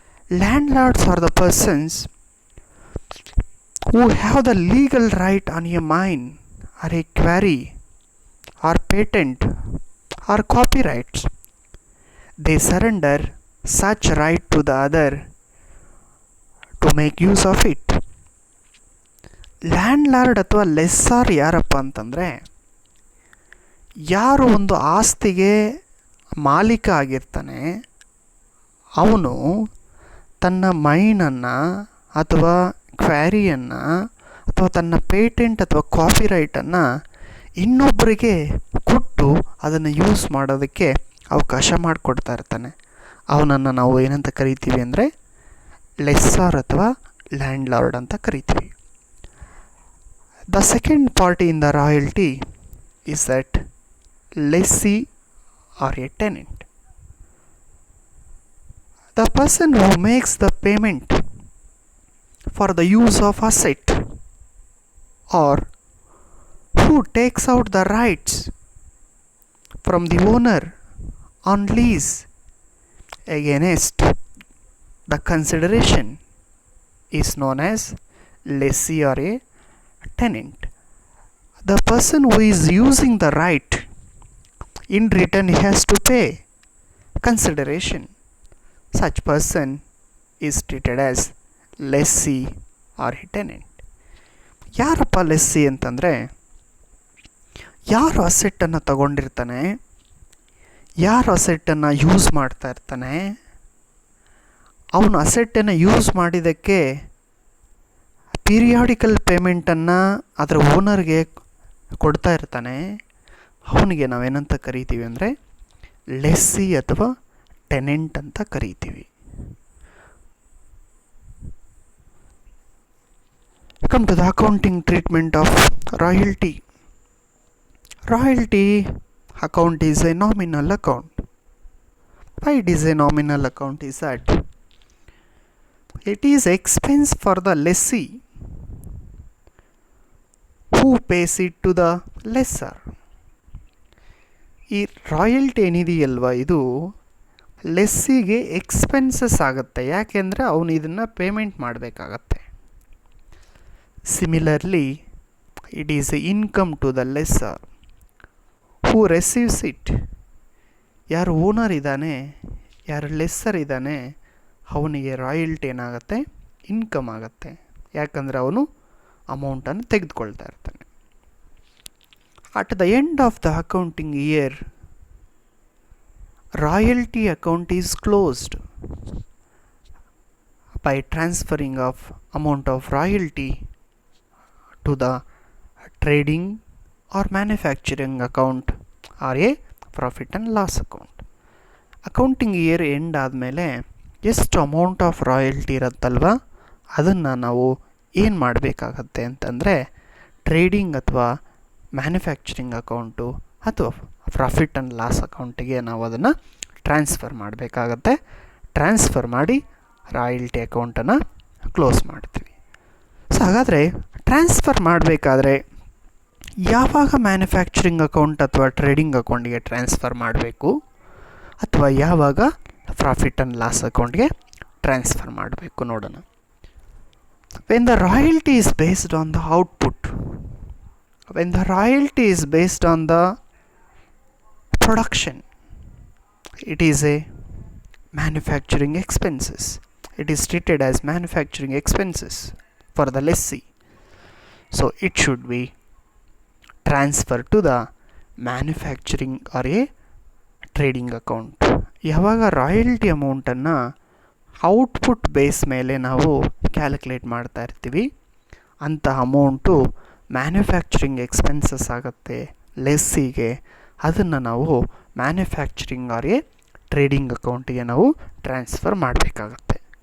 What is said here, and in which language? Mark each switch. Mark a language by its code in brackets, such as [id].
[en] Landlords are the persons who have the legal right on a mine or a quarry or patent or copyrights. They surrender such right to the other to make use of it. [kn] Landlord ಅಥವಾ ಲೆಸ್ಸಾರ್ ಯಾರಪ್ಪ ಅಂತಂದರೆ, ಯಾರು ಒಂದು ಆಸ್ತಿಗೆ ಮಾಲೀಕ ಆಗಿರ್ತಾನೆ ಅವನು ತನ್ನ ಮೈನನ್ನು ಅಥವಾ ಕ್ವ್ಯಾರಿಯನ್ನು ಅಥವಾ ತನ್ನ ಪೇಟೆಂಟ್ ಅಥವಾ ಕಾಪಿರೈಟನ್ನು ಇನ್ನೊಬ್ಬರಿಗೆ ಕೊಟ್ಟು ಅದನ್ನು ಯೂಸ್ ಮಾಡೋದಕ್ಕೆ ಅವಕಾಶ ಮಾಡಿಕೊಡ್ತಾ ಇರ್ತಾನೆ. ಅವನನ್ನು ನಾವು ಏನಂತ ಕರಿತೀವಿ ಅಂದರೆ ಲೆಸ್ಸಾರ್ ಅಥವಾ ಲ್ಯಾಂಡ್ ಲಾರ್ಡ್ ಅಂತ ಕರಿತೀವಿ. [en] The second party in the royalty is that lessee or a tenant. The person who makes the payment for the use of asset or who takes out the rights from the owner on lease against the consideration is known as lessee or a tenant. The person who is using the right, in return he has to pay consideration. Such person is treated as lessee or a tenant. [kn] ಯಾರಪ್ಪ lessee ಅಂತಂದರೆ, ಯಾರು ಅಸೆಟ್ಟನ್ನು ತಗೊಂಡಿರ್ತಾನೆ, ಯಾರು ಅಸೆಟ್ಟನ್ನು use ಮಾಡ್ತಾ ಇರ್ತಾನೆ, ಅವನು ಅಸೆಟ್ಟನ್ನು use ಮಾಡಿದ್ದಕ್ಕೆ periodical ಪೇಮೆಂಟನ್ನು ಅದರ ಓನರ್ಗೆ ಕೊಡ್ತಾ ಇರ್ತಾನೆ, ಅವನಿಗೆ ನಾವೇನಂತ ಕರಿತೀವಿ ಅಂದರೆ ಲೆಸ್ಸಿ ಅಥವಾ ಟೆನೆಂಟ್ ಅಂತ ಕರಿತೀವಿ. [en] Come to the accounting treatment of royalty. Royalty account is a nominal account. Why it is a nominal account is that it is expense for the lessee who pays it to the lessor. [kn] ಈ royalty ಏನಿದೆಯಲ್ವ, ಇದು ಲೆಸ್ಸಿಗೆ expenses ಆಗುತ್ತೆ. ಯಾಕೆಂದರೆ ಅವನು ಇದನ್ನು payment ಮಾಡಬೇಕಾಗತ್ತೆ. [en] Similarly it is income to the lessor who receives it. [kn] ಯಾರು owner ಇದ್ದಾನೆ, ಯಾರು ಲೆಸ್ಸರ್ ಇದ್ದಾನೆ, ಅವನಿಗೆ ರಾಯಲ್ಟಿ ಏನಾಗುತ್ತೆ, ಇನ್ಕಮ್ ಆಗುತ್ತೆ. ಯಾಕಂದರೆ ಅವನು ಅಮೌಂಟನ್ನು ತೆಗೆದುಕೊಳ್ತಾ ಇರ್ತಾನೆ. [en] At the end of the accounting year, royalty account is closed by transferring of amount of royalty to the trading or manufacturing account or a profit and loss account. [kn] Accounting year end ಆದಮೇಲೆ ಎಷ್ಟು amount of royalty ಇರುತ್ತಲ್ವ, ಅದನ್ನು ನಾವು ಏನು ಮಾಡಬೇಕಾಗತ್ತೆ ಅಂತಂದರೆ trading ಅಥವಾ manufacturing account ಅಥವಾ ಪ್ರಾಫಿಟ್ ಆ್ಯಂಡ್ ಲಾಸ್ ಅಕೌಂಟಿಗೆ ನಾವು ಅದನ್ನು ಟ್ರಾನ್ಸ್ಫರ್ ಮಾಡಬೇಕಾಗತ್ತೆ. ಟ್ರಾನ್ಸ್ಫರ್ ಮಾಡಿ ರಾಯಲ್ಟಿ ಅಕೌಂಟನ್ನು ಕ್ಲೋಸ್ ಮಾಡ್ತೀವಿ. ಸೊ ಹಾಗಾದರೆ ಟ್ರಾನ್ಸ್ಫರ್ ಮಾಡಬೇಕಾದ್ರೆ ಯಾವಾಗ ಮ್ಯಾನುಫ್ಯಾಕ್ಚರಿಂಗ್ ಅಕೌಂಟ್ ಅಥವಾ ಟ್ರೇಡಿಂಗ್ ಅಕೌಂಟಿಗೆ ಟ್ರಾನ್ಸ್ಫರ್ ಮಾಡಬೇಕು ಅಥವಾ ಯಾವಾಗ ಪ್ರಾಫಿಟ್ ಆ್ಯಂಡ್ ಲಾಸ್ ಅಕೌಂಟ್ಗೆ ಟ್ರಾನ್ಸ್ಫರ್ ಮಾಡಬೇಕು ನೋಡೋಣ. [en] When the royalty is based on the output, when the royalty is based on the production, it is a manufacturing expenses. It is treated as manufacturing expenses for the lessee. So it should be transferred to the manufacturing or a trading account. [kn] ಯಾವಾಗ royalty ಅಮೌಂಟನ್ನು output base ಮೇಲೆ ನಾವು calculate ಮಾಡ್ತಾ ಇರ್ತೀವಿ, ಅಂಥ amount manufacturing expenses ಆಗುತ್ತೆ ಲೆಸ್ಸಿಗೆ. ಅದನ್ನು ನಾವು ಮ್ಯಾನುಫ್ಯಾಕ್ಚರಿಂಗ್ ಆರ್ ಎ ಟ್ರೇಡಿಂಗ್ ಅಕೌಂಟಿಗೆ ನಾವು ಟ್ರಾನ್ಸ್ಫರ್ ಮಾಡಬೇಕಾಗತ್ತೆ.